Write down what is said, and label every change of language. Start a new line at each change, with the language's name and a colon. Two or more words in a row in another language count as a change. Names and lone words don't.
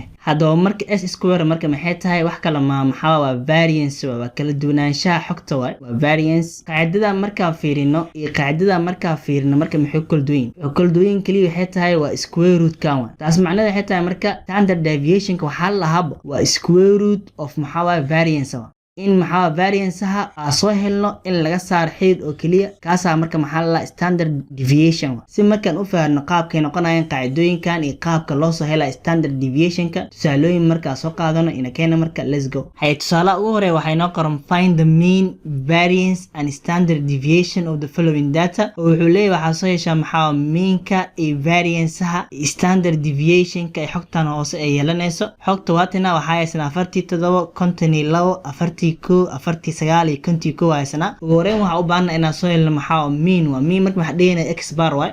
Somali: haddaba marka
English: s square
Somali: marka maxay tahay, wax kale ma maxaa waa variance, waa kala duwanaanshaha xogta. waa variance. qaacidada markaa fiirino iyo qaacidada markaa fiirino marka maxay kala duwan yihiin? kala duwan kaliya waxay tahay waa
English: square root
Somali: kan. taas macnaheedu waxay tahay marka
English: standard deviationka
Somali: waxaa la lahaaba waa
English: square root of
Somali: maxaa waa variance. in maxaa variance-ha aan soo helno in laga saaro xidid oo kaliya, kaasaa marka maxaa la
English: standard deviation.
Somali: si markaan u fahanno qaabkay noqonayaan qaacidooyinkan iyo qaabka loo soo helaa
English: standard deviationka,
Somali: tusaalooyin markaa soo qaadano ina keena marka
English: let's go.
Somali: tusaalaha ugu horeeya waxay noo qoran
English: find the mean, variance and standard deviation of the following data.
Somali: oo wuxuu leeyahay waxaa soo heshaa maxaa meanka iyo variance-ha iyo
English: standard deviationka
Somali: ay xogtan hoose ay yeelanayso. xogta waatina waxaa haysan 47, 52, 40, 49 iyo 51 haysana. ugu horeyn waxa u baahanaa inaan soo helno maxaa mean. waa mean marka waxa dhigayna x bar waay.